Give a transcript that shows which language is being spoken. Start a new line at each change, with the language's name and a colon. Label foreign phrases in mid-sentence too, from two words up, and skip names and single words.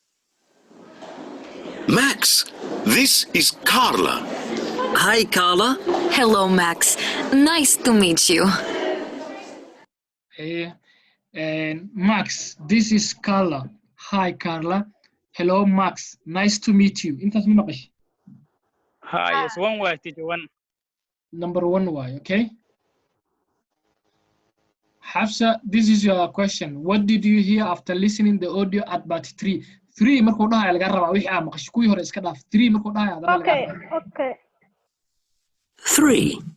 English: Max, this is Carla. Hi, Carla. Hello, Max. Nice to meet you. Max, this is Carla. Hi, Carla. Hello, Max. Nice to meet you.
Somali: Intaas ma maqash? Ha,
English: yes, one way, teacher, one. Number 1 why, okay? Hafsa, this is your question. What did you hear after listening the audio at part 3?
Somali: 3 markuu dhahayo laga rabaa wixii aad maqashay kuwii hore iska dhaaf. 3 markuu dhahayo adana laga rabaa.
English: Okay. 3.